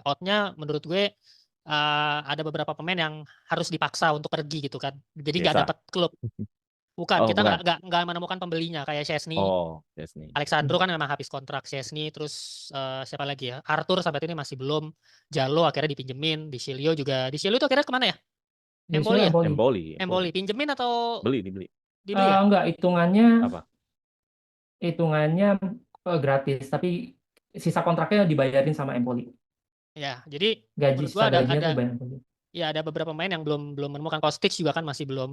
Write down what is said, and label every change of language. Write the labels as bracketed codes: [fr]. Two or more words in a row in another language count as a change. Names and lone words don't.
[id] Outnya menurut gue ada beberapa pemain yang harus dipaksa untuk pergi gitu kan. Jadi nggak Biasa. dapat klub. Bukan, Oh, kita bukan. nggak menemukan pembelinya kayak Chesney, Oh, yes nih. Alexandro kan memang habis kontrak Chesney, terus siapa lagi ya? Arthur sampai ini masih belum. Jalo akhirnya dipinjemin, Di Silio itu akhirnya kemana ya? Di sini Empoli ya? Empoli. Empoli. Empoli pinjemin atau Dibeli. dibeli ya? Enggak, Apa? hitungannya gratis, tapi sisa kontraknya dibayarin sama Empoli. Ya, jadi Gaji, menurut sisa gua gajinya tuh dibayar Empoli. ya ada beberapa pemain yang belum menemukan. Kostic juga kan masih belum.